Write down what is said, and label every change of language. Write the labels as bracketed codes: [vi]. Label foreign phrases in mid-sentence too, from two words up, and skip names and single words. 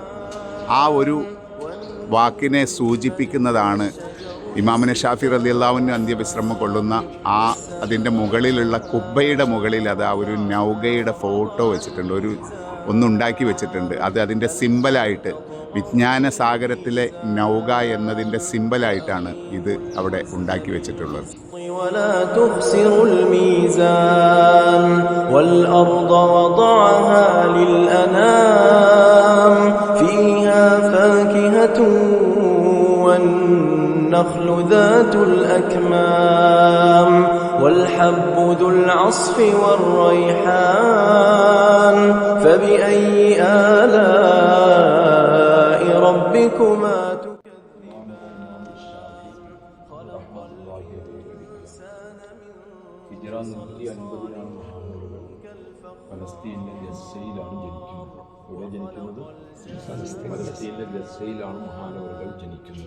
[ml] ആ ഒരു വാക്കിനെ സൂചിപ്പിക്കുന്നതാണ് ഇമാമുന ഷാഫി [ar] رضي الله عنه [ml] അന്ത്യവിശ്രമം കൊള്ളുന്ന അതിൻ്റെ മുകളിലുള്ള കുബ്ബയുടെ മുകളിൽ ഒരു നൗകയുടെ ഫോട്ടോ വെച്ചിട്ടുണ്ട്, ഒന്നുണ്ടാക്കി വെച്ചിട്ടുണ്ട്. അതിൻ്റെ സിമ്പലായിട്ട്, വിജ്ഞാന സാഗരത്തിലെ നൗക എന്നതിൻ്റെ സിമ്പലായിട്ടാണ് ഇത് അവിടെ ഉണ്ടാക്കി വെച്ചിട്ടുള്ളത്. [ar] ولا تخسروا الميزان والأرض وضعها للأنام فيها فاكهة والنخل ذات الأكمام والحب ذو العصف والريحان فبأي آلاء ربكما [ml] ഫലസ്തീനിലെ ഗസയിലാണ് ജനിക്കുന്നത്. ഇവിടെ ജനിക്കുന്നത് ഫലസ്തീനിലെ ഗസയിലാണ് മഹാനവറുകൾ ജനിക്കുന്നത്.